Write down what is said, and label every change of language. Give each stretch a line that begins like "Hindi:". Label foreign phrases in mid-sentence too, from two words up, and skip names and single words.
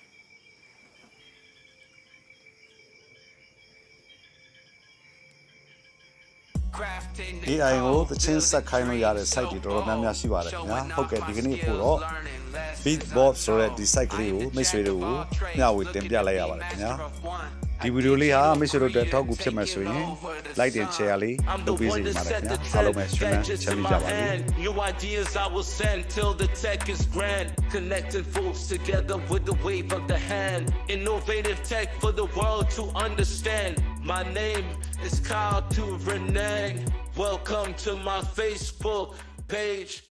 Burmese: AI ကိုသချင်းဆက်ခိုင်းလို့ရတဲ့ site တွေတော်တော်များများရှိပါတယ်ခင်ဗျာဟုတ်ကဲ့ဒီကနေ့ပို့တော့ Beatbox ဆိုတဲ့ဒီ site ကလေးကိုမိတ်ဆွေတို့ကိုမျှဝေတင်ပြလိုက်ရပါတယ်ခင်ဗျာဒီဗီဒီယိုလေးဟာမိတ်ဆွေတို့အတွက်ထောက်ကူဖြစ်မယ်ဆိုရင်
English: like and share
Burmese: လေးလုပ်ပေးစေချင်ပါတယ်ခင်ဗျာအားလုံးပဲ share ချမ်းမြေ့ကြပါစေ
English: New ideas I will send till the tech is grand connecting folks together with the wave of the hand innovative tech for the world to understand my name is Kyle to Renang welcome to my Facebook page